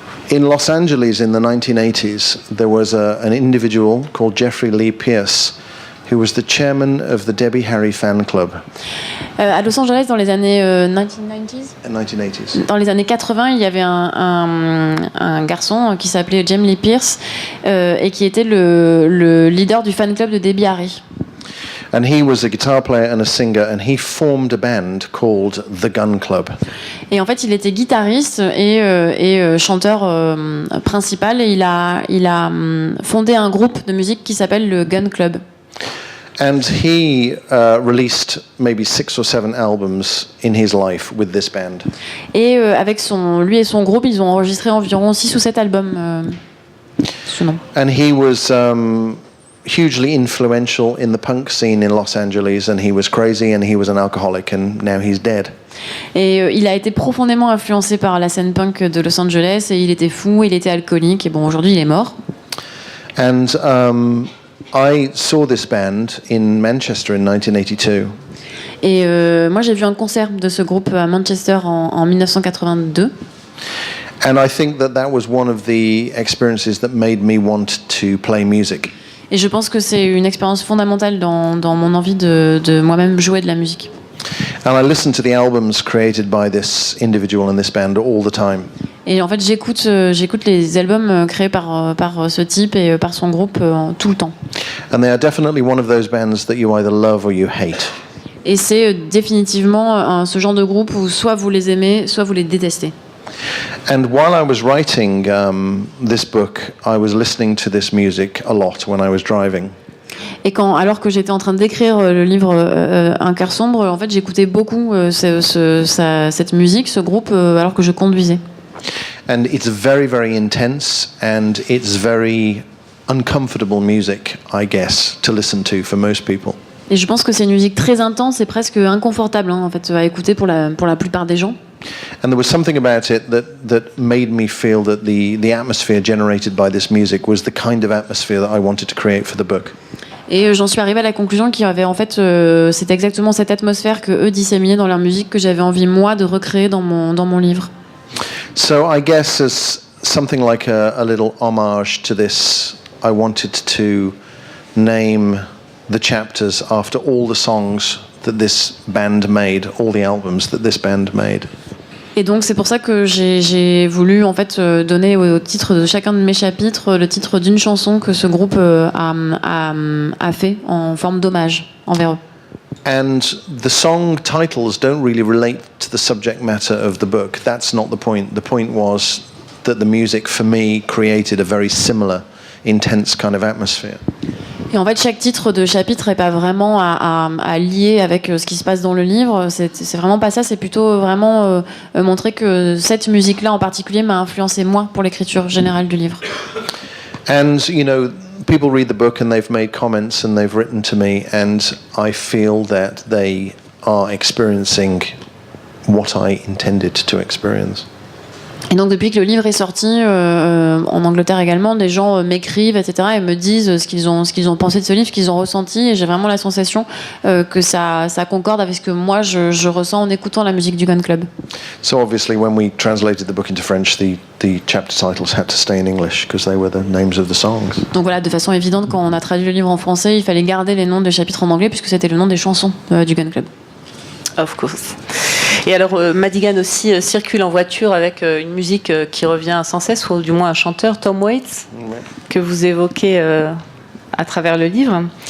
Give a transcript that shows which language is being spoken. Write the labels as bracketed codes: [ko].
[en] In Los Angeles in the 1980s, there was an individual called Jeffrey Lee Pierce, who was the chairman of the Debbie Harry fan club. [fr] À Los Angeles, dans les années [en] 1980s. [fr] Dans les années 80, il y avait un garçon qui s'appelait James Lee Pierce et qui était le leader du fan club de Debbie Harry. [en] And he was a guitar player and a singer, and he formed a band called The Gun Club. [fr] Et en fait, il était guitariste et chanteur principal, et il a fondé un groupe de musique qui s'appelle le Gun Club. [en] And he released maybe 6 or 7 albums in his life with this band. [fr] Et avec lui et son groupe, ils ont enregistré environ 6 ou 7 albums ce nom. [en] And he was hugely influential in the punk scene in Los Angeles, and he was crazy and he was an alcoholic, and now he's dead. [fr] Et il a été profondément influencé par la scène punk de Los Angeles, et il était fou, il était alcoolique, et bon, aujourd'hui il est mort. [en] And I saw this band in Manchester in 1982. [fr] Et moi j'ai vu un concert de ce groupe à Manchester en 1982. [en] And I think that was one of the experiences that made me want to play music. [fr] Et je pense que c'est une expérience fondamentale dans mon envie de moi-même jouer de la musique. [en] And I listen to the albums created by this individual and this band all the time. [fr] Et en fait, j'écoute les albums créés par ce type et par son groupe tout le temps. [en] And they are definitely one of those bands that you either love or you hate. [fr] Et c'est définitivement ce genre de groupe où soit vous les aimez, soit vous les détestez. [en] And while I was writing this book, I was listening to this music a lot when I was driving. [fr] Et alors que j'étais en train d'écrire le livre Un cœur sombre, en fait, j'écoutais beaucoup cette musique, ce groupe, alors que je conduisais. [en] And it's very, very intense, and it's very uncomfortable music, I guess, to listen to for most people. [fr] Et je pense que c'est une musique très intense et presque inconfortable, en fait, à écouter pour la plupart des gens. [en] And there was something about it that made me feel that the atmosphere generated by this music was the kind of atmosphere that I wanted to create for the book. [fr] Et j'en suis arrivée à la conclusion qu'il y avait en fait, c'est exactement cette atmosphère que eux disséminaient dans leur musique que j'avais envie moi de recréer dans mon livre. [en] So I guess as something like a little homage to this, I wanted to name the chapters after all the songs that this band made, all the albums that this band made. [fr] Et donc c'est pour ça que j'ai voulu en fait donner au titre de chacun de mes chapitres le titre d'une chanson que ce groupe a fait en forme d'hommage envers eux. [en] And the song titles don't really relate to the subject matter of the book. That's not the point. The point was that the music for me created a very similar, intense kind of atmosphere. [fr] Et en fait, chaque titre de chapitre n'est pas vraiment à lier avec ce qui se passe dans le livre. C'est vraiment pas ça. C'est plutôt vraiment montrer que cette musique-là en particulier m'a influencé moi pour l'écriture générale du livre. [en] And, you know, people read the book and they've made comments and they've written to me, and I feel that they are experiencing what I intended to experience. [fr] Et donc depuis que le livre est sorti, en Angleterre également, des gens m'écrivent, etc., et me disent ce qu'ils ont pensé de ce livre, ce qu'ils ont ressenti, et j'ai vraiment la sensation que ça concorde avec ce que moi je ressens en écoutant la musique du Gun Club. [en] So obviously when we translated the book into French, the chapter titles had to stay in English because they were the names of the songs. [fr] Donc voilà, de façon évidente, quand on a traduit le livre en français, il fallait garder les noms des chapitres en anglais puisque c'était le nom des chansons du Gun Club. [en] Of course. [fr] Et alors, Madigan aussi circule en voiture avec une musique qui revient sans cesse, ou du moins un chanteur, Tom Waits, que vous évoquez à travers le livre.